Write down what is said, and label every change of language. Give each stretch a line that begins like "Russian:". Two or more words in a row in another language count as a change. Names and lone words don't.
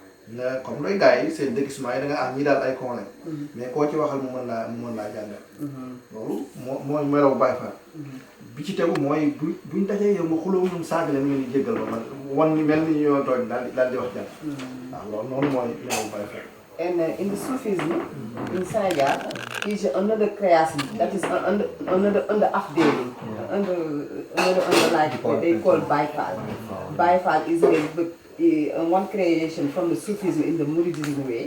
Wolof: nga comme looy gars yi seen déguisement yi da nga ñi daal ay con lañ mais koo ci waxal mu mën laa jàngal loolu mooy melaw Bayefall bi ci tegu mooy buñ dajee yow nga xuloo ñoom saaga leen ngeen di jéggal ba man wan ni mel ni ñoo tooñ daal di wax jàll waaw loolu noonu mooy melaw Bayefall.
English: And in the Sufism in Senegal is another creation that is under updating, under like they call Bayefall. Bayefall is one creation from the Sufism in the Mouridism way.